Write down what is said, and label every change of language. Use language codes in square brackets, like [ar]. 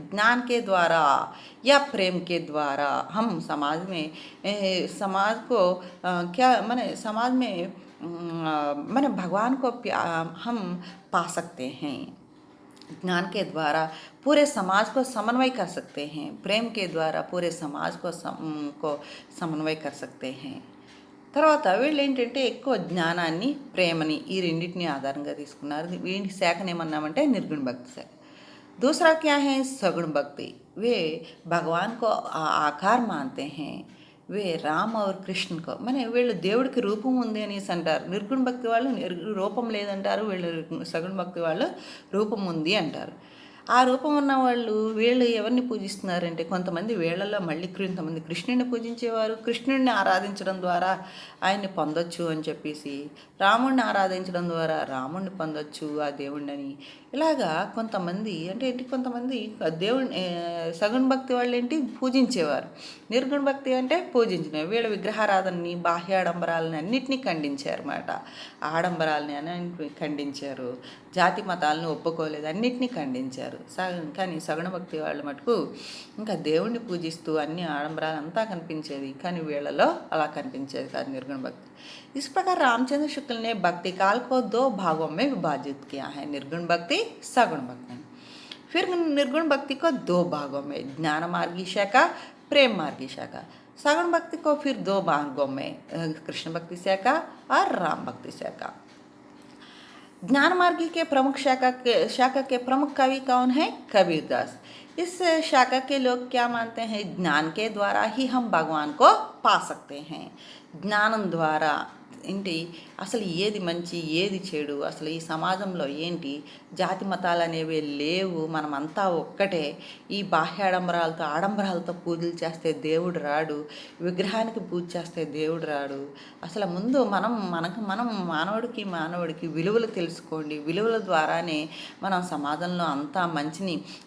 [hi] ज्ञान के द्वारा या प्रेम के द्वारा हम समाज में समाज को क्या माने समाज में माने भगवान को हम पा सकते हैं। ज्ञान के द्वारा पूरे समाज को समन्वय कर सकते हैं, प्रेम के द्वारा पूरे समाज को समन्वय कर सकते हैं। [te] తర్వాత వీళ్ళు ఏంటంటే ఎక్కువ జ్ఞానాన్ని, ప్రేమని ఈ రెండింటిని ఆధారంగా తీసుకున్నారు। వీటి శాఖను ఏమన్నామంటే నిర్గుణ భక్తి శాఖ। [hi] दूसरा क्या है, सगुण भक्ति। वे भगवान को आकार मानते हैं, वे రామ్ और కృష్ణ को [te] మన వీళ్ళు దేవుడికి రూపం ఉంది అనేసి అంటారు। నిర్గుణ భక్తి వాళ్ళు రూపం లేదంటారు, వీళ్ళు సగుణ భక్తి వాళ్ళు రూపం ఉంది అంటారు। ఆ రూపం ఉన్న వాళ్ళు వీళ్ళు ఎవరిని పూజిస్తున్నారంటే, కొంతమంది వీళ్ళల్లో మళ్ళీ కొంతమంది కృష్ణుడిని పూజించేవారు, కృష్ణుడిని ఆరాధించడం ద్వారా ఆయన్ని పొందొచ్చు అని చెప్పేసి, రాముడిని ఆరాధించడం ద్వారా రాముడిని పొందొచ్చు ఆ దేవుడిని, ఇలాగా కొంతమంది అంటే ఏంటి, కొంతమంది దేవుడిని సగుణ భక్తి వాళ్ళు ఏంటి పూజించేవారు, నిర్గుణ భక్తి అంటే పూజించిన వీళ్ళ విగ్రహారాధనని, బాహ్యాడంబరాలని అన్నిటినీ ఖండించారు అన్నమాట। ఆడంబరాలని అన్నింటినీ ఖండించారు, జాతి మతాలను ఒప్పుకోలేదు, అన్నిటినీ ఖండించారు। కానీ సగుణ భక్తి వాళ్ళు మటుకు ఇంకా దేవుణ్ణి పూజిస్తూ అన్ని ఆడంబరాలు అంతా కనిపించేది, కానీ వీళ్ళలో అలా కనిపించేది కాదు నిర్గుణ భక్తి। [hi] इस प्रकार रामचंद्र शुक्ल ने भक्ति काल को दो भागों में विभाजित किया है, निर्गुण भक्ति, सगुण भक्ति। फिर निर्गुण भक्ति को दो भागों में, ज्ञान मार्गी शाखा, प्रेम मार्गी शाखा। सगुण भक्ति को फिर दो भागों में, कृष्ण भक्ति शाखा और राम भक्ति शाखा। ज्ञान मार्गी के प्रमुख शाखा के प्रमुख कवि कौन है, कबीरदास। इस शाखा के लोग क्या मानते हैं, ज्ञान के द्वारा ही हम भगवान को पा सकते हैं। [te] జ్ఞానం ద్వారా ఏంటి, అసలు ఏది మంచి ఏది చెడు, అసలు ఈ సమాజంలో ఏంటి, జాతి మతాలు అనేవి లేవు, మనమంతా ఒక్కటే, ఈ బాహ్యాడంబరాలతో ఆడంబరాలతో పూజలు చేస్తే దేవుడు రాడు, విగ్రహానికి పూజ చేస్తే దేవుడు రాడు, అసలు ముందు మనం మానవుడికి విలువలు తెలుసుకోండి, విలువల ద్వారానే మనం సమాజంలో అంతా మంచిని,